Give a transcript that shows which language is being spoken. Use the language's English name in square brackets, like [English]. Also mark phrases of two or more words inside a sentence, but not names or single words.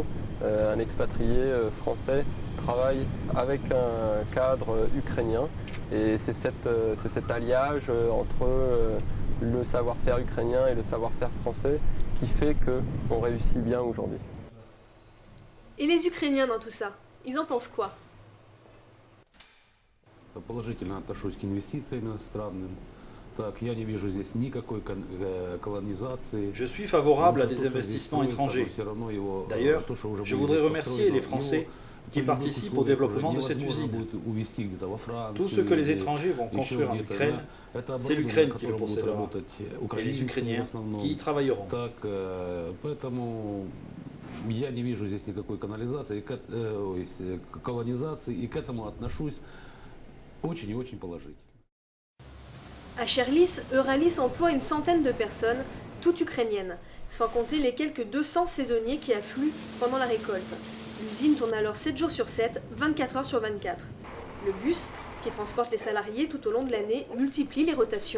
[French] Un expatrié français travaille avec un cadre ukrainien et c'est cet alliage entre le savoir-faire ukrainien et le savoir-faire français qui fait qu'on réussit bien aujourd'hui. Et les Ukrainiens dans tout ça, ils en pensent quoi? [Russian] Положительно отношусь к инвестициям иностранным. [French] Je suis favorable à des investissements étrangers. D'ailleurs, je voudrais remercier les Français qui participent au développement de cette usine. Tout ce que les étrangers vont construire en Ukraine, c'est l'Ukraine qui le possédera, et les Ukrainiens qui y travailleront. [Russian] Я не вижу здесь никакой колонизации и к этому отношусь очень и очень положительно. [French] À Cherlis, Euralis emploie une centaine de personnes, toutes ukrainiennes, sans compter les quelques 200 saisonniers qui affluent pendant la récolte. L'usine tourne alors 7 jours sur 7, 24 heures sur 24. Le bus, qui transporte les salariés tout au long de l'année, multiplie les rotations.